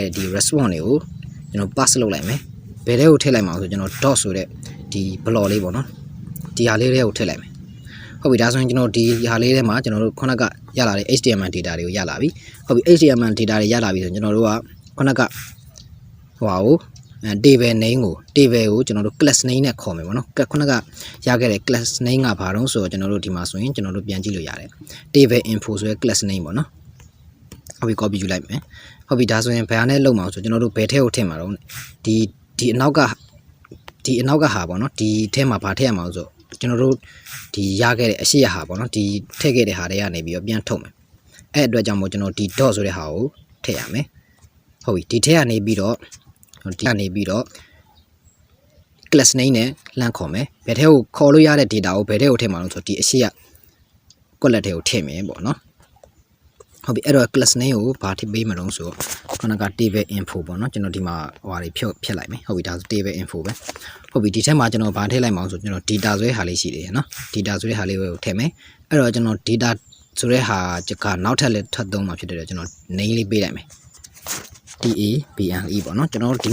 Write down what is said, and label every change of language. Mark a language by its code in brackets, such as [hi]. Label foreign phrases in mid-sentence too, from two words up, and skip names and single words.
[my] ဒီ response တွေကိုကျွန်တော် pass လုပ်လိုက်မယ်ဘယ်ထဲကိုထည့်လိုက်မှာဆိုကျွန်တော် dot ဆိုတဲ့ဒီ block လေးပေါ့နော်ဒီဟာလေးတွေကိုထည့်လိုက်မယ်ဟုတ်ပြီဒါဆိုရင်ကျွန်တော်ဒီဟာလေးထဲမှာကျွန်တော်တို့ခုနကရလာတဲ့ [en] HTML data [my] တွေကိုရလာပြီဟုတ်ပြီ [en] HTML data [my] တွေရလာပြီဆိုကျွန်တော်တို့ကခုနကဟိုဟာကို [en] table name [my] ကို table ကိုကျွန်တော်တို့ [en] class name [my] နဲ့ခေါ်မယ်ပေါ့နော် ခုနကရခဲ့တဲ့ [en] class name [my] ကဘာတော့ဆိုတော့ကျွန်တော်တို့ဒီမှာဆိုရင်ကျွန်တော်တို့ပြန်ကြည့်လို့ရတယ် [en] table info [my] ဆိုတဲ့ [en] class name [my] ပေါ့နော်ဟုတ်ပြီ copy ယူလိုက်မယ်ဟုတ်ပြီဒါဆိုရင်ဘယ်ဟာနဲ့လုပ်မှာဆိုကျွန်တော်တို့ဘယ်ထဲကိုထည့်မှာတော့ဒီအနောက်ကဟာပေါ့နော်ဒီထဲမှာဘာထည့်ရမှာဆိုကျွန်တော်တို့ဒီရခဲ့တဲ့အရှိရဟာပေါ့နော်ဒီထည့်ခဲ့တဲ့ဟာတွေကနေပြီးတော့ပြန်ထုတ်မယ်အဲ့အတွက်ကြောင့်မို့ကျွန်တော်ဒီ dot ဆိုတဲ့ဟာကိုထည့်ရမယ်ဟုတ်ပြီဒီထဲကနေပြီးတော့ [en] class name [my] နဲ့လှမ်းခေါ်မယ်ဘယ်ထဲကိုခေါ်လို့ရတဲ့ data ကိုဘယ်ထဲကိုထည့်မှာလို့ဆိုတော့ဒီအရှိရ column ထဲကို ထည့်မယ်ပေါ့နော်ဟုတ်ပြီအဲ့တော့ [en] class name [my] ကိုဘာထည့်ပေးမလို့ဆိုတော့ခုနက [en] table info [my] ပေါ့နော်ကျွန်တော်ဒီမှာဟိုဟာတွေဖြတ်လိုက်မယ်ဟုတ်ပြီဒါဆို [en] table info [my] ပဲဟုတ်ပြီဒီထဲမှာကျွန်တော်ဘာထည့်လိုက်မှာဆိုကျွန်တော် data ဆိုတဲ့ဟာလေးရှိတယ်နော် data ဆိုတဲ့ဟာလေးကိုထည့်မယ်အဲ့တော့ကျွန်တော် data ဆိုတဲ့ဟာကနောက်ထပ်လည်းထပ်သုံးမှာဖြစ်တယ်ကျွန်တော် name လေးပေးလိုက်မယ် tabale ပေါ့နော်ကျွန်တော်တို့ဒီ